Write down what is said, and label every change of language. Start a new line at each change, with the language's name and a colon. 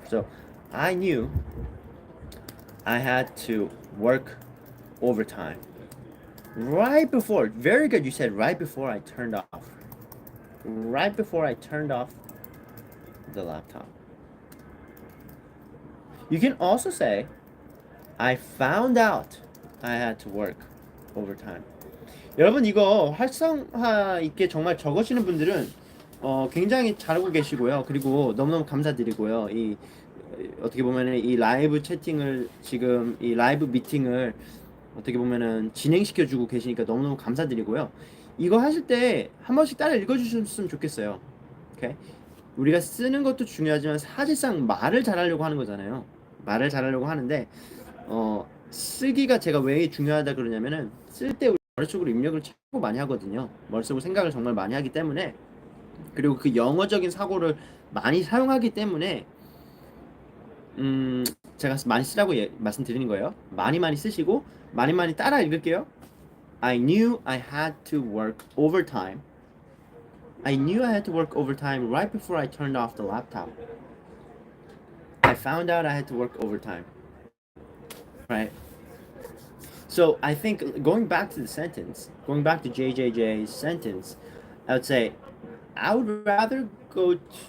English: So I knew I had to work overtime right before. Very good, you said right before I turned off. Right before I turned off the laptop. You can also say I found out I had to work overtime.
Korean: 여러분 이거 활성화 있게 정말 적으시는 분들은 굉장히 잘하고 계시고요. 그리고 너무너무 감사드리고요. 이 어떻게 보면은 이 라이브 채팅을 지금 이 라이브 미팅을 어떻게 보면은 진행시켜 주고 계시니까 너무너무 감사드리고요. 이거 하실 때 한 번씩 따라 읽어주셨으면 좋겠어요. 오케이? 우리가 쓰는 것도 중요하지만 사실상 말을 잘하려고 하는 거잖아요. 말을 잘하려고 하는데 쓰기가 제가 왜 중요하다 그러냐면은 쓸 때 머릿속으로 입력을 최고 많이 하거든요. 머릿속으로 생각을 정말 많이 하기 때문에 그리고 그 영어적인 사고를 많이 사용하기 때문에 음 제가 많이 쓰라고 말씀드리는 거예요. 많이 많이 쓰시고 많이 많이 따라 읽을게요.
English: I knew I had to work overtime. I knew I had to work overtime right before I turned off the laptop. I found out I had to work overtime. Right? So I think going back to the sentence, going back to JJJ's sentence, I would say I would rather go.